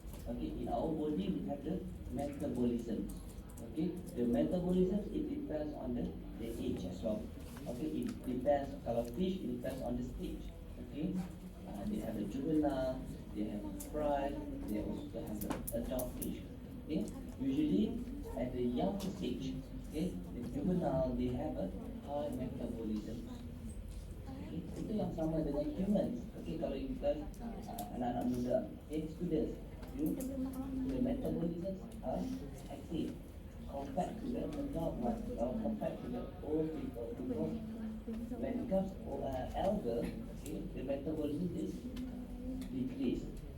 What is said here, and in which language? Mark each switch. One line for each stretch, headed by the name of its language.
English: Okay, in our body we have the metabolisms. Okay, the metabolisms it depends on the age as well. Okay, it depends. Kalau fish, it depends on the stage. Okay, they have the juvenile, they have fry, they also have the adult fish. Okay, usually at the young stage, okay, the juvenile they have a high metabolism.
Malay: Okay, itu yang sama dengan humans.
English: Okay, kalau you guys
Malay: anak-anak muda,
English: okay, students, the metabolisms are active compared to the adult one, or compared to the old people. Because when it comes elder, okay, the metabolism is decreased.